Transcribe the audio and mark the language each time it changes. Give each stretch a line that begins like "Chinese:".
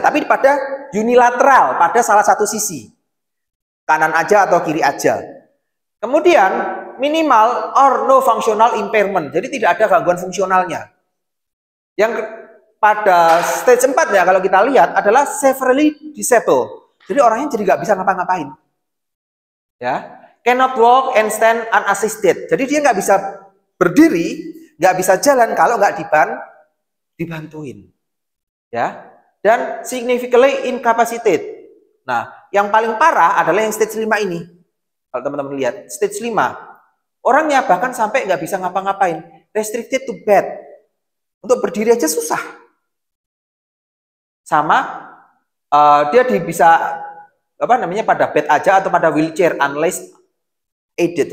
Indonesian: Tapi pada unilateral, pada salah satu sisi. Kanan aja atau kiri aja. Kemudian
English: minimal or no functional impairment.
Indonesian: Jadi tidak ada gangguan fungsionalnya. Yang pada stage 4 ya kalau kita lihat adalah
English: severely disabled.
Indonesian: Jadi orangnya jadi nggak bisa ngapa-ngapain.
English: Ya, cannot walk and stand unassisted.
Indonesian: Jadi dia nggak bisa berdiri, nggak bisa jalan kalau nggak dibantuin.
English: Ya, dan significantly incapacitated.
Indonesian: Nah, yang paling parah adalah yang stage 5 ini. Kalau teman-teman lihat, stage 5. Orangnya bahkan sampai nggak bisa ngapa-ngapain.
English: Restricted to bed.
Indonesian: Untuk berdiri aja susah. Sama, dia bisa, pada bed aja atau pada wheelchair,
English: unless aided.